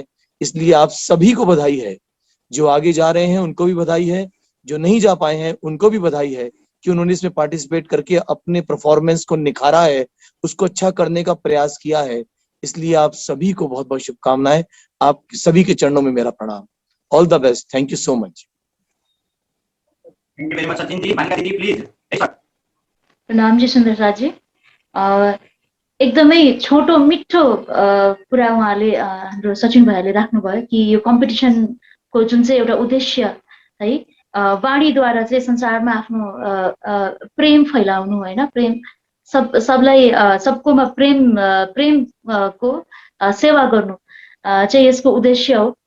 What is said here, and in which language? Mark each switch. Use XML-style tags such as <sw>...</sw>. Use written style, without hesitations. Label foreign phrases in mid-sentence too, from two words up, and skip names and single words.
<hi>इसलिए आप सभी को बधाई है। जो आगे जा रहे हैं उनको भी बधाई है, जो नहीं जा पाए हैं उनको भी बधाई है कि उन्होंने इसमें पार्टिसिपेट करके अपने परफॉर्मेंस को निखारा है, उसको अच्छा करने का प्रयास किया है। इसलिए आप सभी को बहुत बहुत शुभकामनाएं। आप सभी के चरणों में मेरा प्रणाम।</hi> <en>All the best. Thank you so much. Thank you very much सचिन जी। मानिका दीदी प्लीज।</en> <ne>प्रणाम जी सुन्दर साथ जी। एकदमै छोटो मिठो कुरा उहाँले हाम्रो सचिन भाइले राख्नुभयो कि यो कम्पिटिसनको जुन चाहिँ एउटा उद्देश्य है, वाणीद्वारा चाहिँ संसारमा आफ्नो प्रेम फैलाउनु, होइन, प्रेम सबलाई सबकोमा प्रेमको सेवा गर्नु चाहिँ यसको उद्देश्य हो।</ne>